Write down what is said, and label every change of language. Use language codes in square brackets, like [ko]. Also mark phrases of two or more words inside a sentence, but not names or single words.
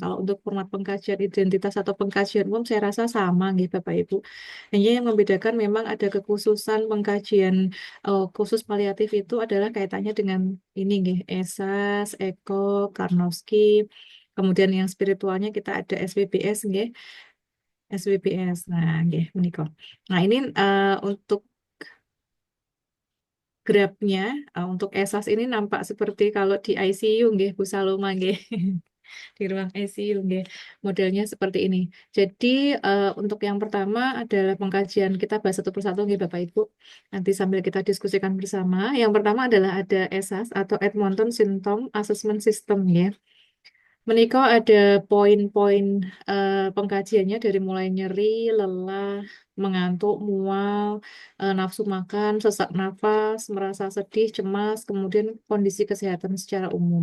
[id] Kalau untuk format pengkajian identitas atau pengkajian umum saya rasa sama gitu Bapak Ibu. Hanya yang membedakan memang ada kekhususan pengkajian khusus paliatif itu adalah kaitannya dengan ini nih, ESAS, ECO, Karnowski. Kemudian yang spiritualnya kita ada SPBS nggih, SWBS. [jv] Nah, nggih menika. [id] Nah, ini untuk grabnya untuk ESAS ini nampak seperti kalau di ICU nggih Bu Saloma nggih. Di ruang ICU nggih. Modelnya seperti ini. Jadi untuk yang pertama adalah pengkajian kita bahas satu persatu nggih Bapak Ibu. Nanti sambil kita diskusikan bersama. Yang pertama adalah ada ESAS atau Edmonton Symptom Assessment System ya. Menikah ada poin-poin pengkajiannya dari mulai nyeri, lelah, mengantuk, mual, nafsu makan, sesak nafas, merasa sedih, cemas, kemudian kondisi kesehatan secara umum.